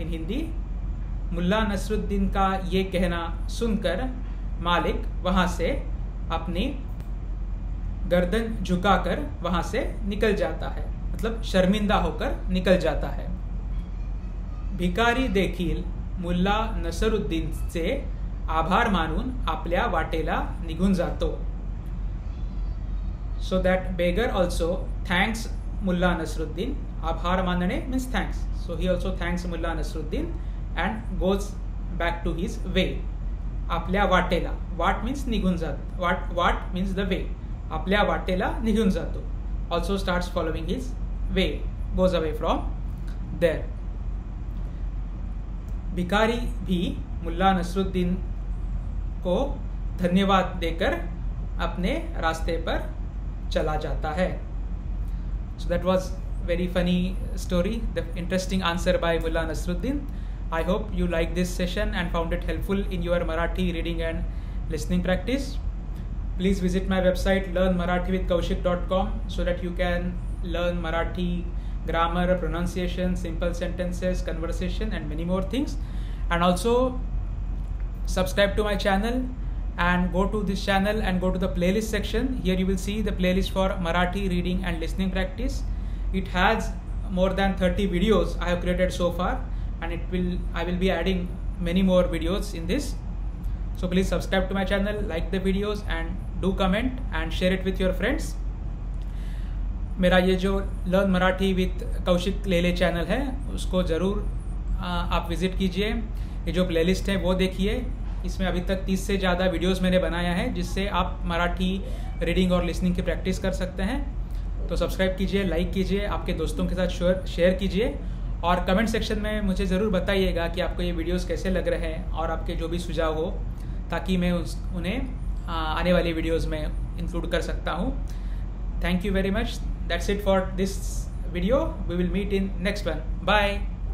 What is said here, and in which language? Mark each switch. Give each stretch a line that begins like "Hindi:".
English: in Hindi,
Hindi: मुल्ला नसरुद्दीन का ये कहना सुनकर मालिक वहाँ से अपनी गर्दन झुकाकर वहाँ से निकल जाता है, मतलब शर्मिंदा होकर निकल जाता है.
Marathi: भिकारी देखील मुल्ला नसरुद्दीनचे आभार मानून आपल्या वाटेला निघून जातो.
English: So that beggar also thanks Mulla Nasruddin.
Marathi: आभार मानणे
English: Means thanks. So he also thanks Mulla Nasruddin and goes back to his way.
Marathi: आपल्या वाटेला, वाट
English: means
Marathi: निघून जात, वाट
English: Means the way.
Marathi: आपल्या वाटेला निघून जातो.
English: Also starts following his way, goes away from there.
Hindi: भिखारी भी मुल्ला नसरुद्दीन को धन्यवाद देकर अपने रास्ते पर चला जाता है.
English: So that was very funny story, the interesting answer by Mulla Nasruddin. I hope you liked this session and found it helpful in your Marathi reading and listening practice. Please visit my website learnmarathivithkaushik.com so that you can learn Marathi grammar, pronunciation, simple sentences, conversation and many more things. And also subscribe to my channel and go to this channel and go to the playlist section. Here you will see the playlist for Marathi reading and listening practice. It has more than 30 videos I have created so far, and I will be adding many more videos in this. So please subscribe to my channel, like the videos and do comment and share it with your friends.
Hindi: मेरा ये जो learn Marathi with Kaushik लेले channel है उसको ज़रूर आप visit कीजिए. ये जो प्लेलिस्ट है वो देखिए. इसमें अभी तक 30 से ज़्यादा वीडियोस मैंने बनाया है जिससे आप मराठी रीडिंग और लिसनिंग की प्रैक्टिस कर सकते हैं. तो सब्सक्राइब कीजिए, लाइक कीजिए, आपके दोस्तों के साथ शेयर कीजिए और कमेंट सेक्शन में मुझे ज़रूर बताइएगा कि आपको ये वीडियोस कैसे लग रहे हैं और आपके जो भी सुझाव हो, ताकि मैं उन्हें आने वाली वीडियोस में इंक्लूड कर सकता हूँ.
English: Thank you very much. That's it for this video. We will meet in next one. Bye.